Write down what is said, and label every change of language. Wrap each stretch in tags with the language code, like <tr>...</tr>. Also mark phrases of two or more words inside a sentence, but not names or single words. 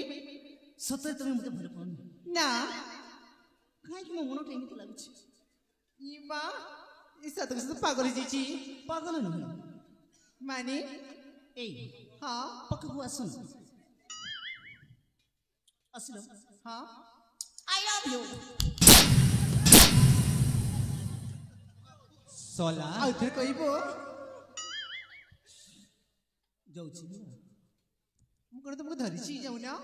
<or>ସତରେ ତୁମେ ମୋତେ ଭଲ ପାଉନି? ନା କାହିଁକି ମୋ ମନଟା ଏମିତି ଲାଗୁଛି? ଇ ମା ଏ ସତ ସତ ପାଗଳ ହେଇଯାଇଛି ପାଗଳ ନୁହେଁ ମାନେ ଏଇ ହଁ ପାଖକୁ ଆସୁନ ଆସିଲ ହଁ</or> <en>I love you</en> <or>ସଲା ଆଉ ଥରେ କହିବ ଯାଉଛି ମୁଁ କ'ଣ ତୁମକୁ ଧରିଛି ଯାଉନ</or>